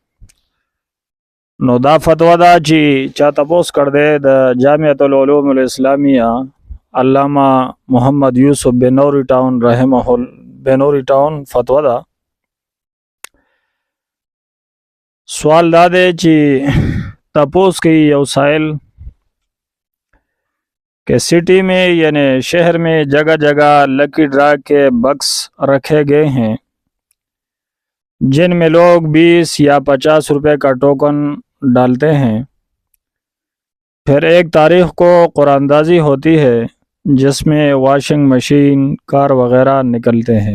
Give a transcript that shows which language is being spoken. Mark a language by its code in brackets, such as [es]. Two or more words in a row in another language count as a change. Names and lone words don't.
[ps] نو دا فتوا ده چې چا تپوس کړ دی د جامعة العلوم الاسلامیه علامه محمد یوسف بنوری ټاون رحمه بنوری ټاون فتوا ده. سوال دا دی چې تپوس کوي یو سائل [ur] کہ سٹی میں یعنی شہر میں جگہ جگہ [en] lucky draw [ur] کے بکس رکھے گئے ہیں جن میں لوگ 20 یا 50 روپے کا ٹوکن ڈالتے ہیں، پھر ایک تاریخ کو قرآن اندازی ہوتی ہے جس میں [en] washing machine [ur] کار وغیرہ نکلتے ہیں.